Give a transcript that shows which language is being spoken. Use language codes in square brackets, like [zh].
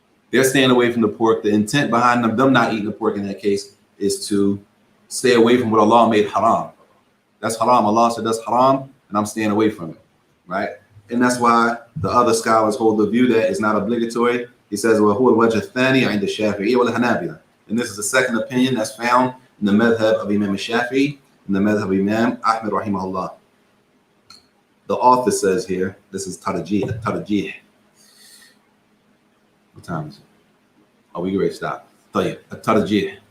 [en] They're staying away from the pork. The intent behind them not eating the pork in that case is to stay away from what Allah made haram. That's haram. Allah said that's haram, and I'm staying away from it, right? And that's why the other scholars hold the view that it's not obligatory. He says, [ar] وَهُوَ الْوَجْهُ الثَّانِي عِنْدَ الشَّافِعِيِّ وَالْحَنَابِلَةِ. [en] And this is the second opinion that's found in the madhab of Imam Shafi'i and the madhab of Imam Ahmed rahimahullah. The author says here, this is tarjih. What time is it? Oh, we ready to stop. Tarjih.